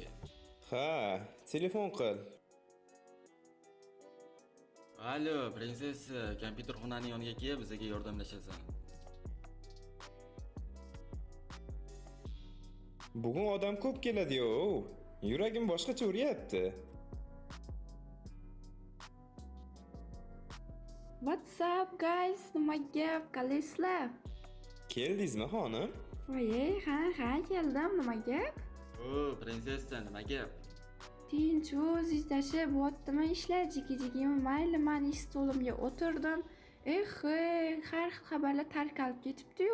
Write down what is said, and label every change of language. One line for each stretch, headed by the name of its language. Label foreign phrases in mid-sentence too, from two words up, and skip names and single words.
Uzbek: Ha, telefon qil. Alo, prinsessa, kompyuterxonaning yoniga kel, bizaga yordamlashasan. Bugun odam ko'p keladi-yu. Yuragim boshqacha uryapti.
English: What's up guys?
Uzbek: Nima gap? Qalaysizlar? Keldingizmi, xonim? Voy, ha, keldim. Nima gap? Prinsessa, nima gap? Tinch o'zingizlashib o'tdimi ishlar jiki-jikimi? Mayli, men ish stolimga o'tirdim. Har xil xabarlar tarqalib ketibdi-yu.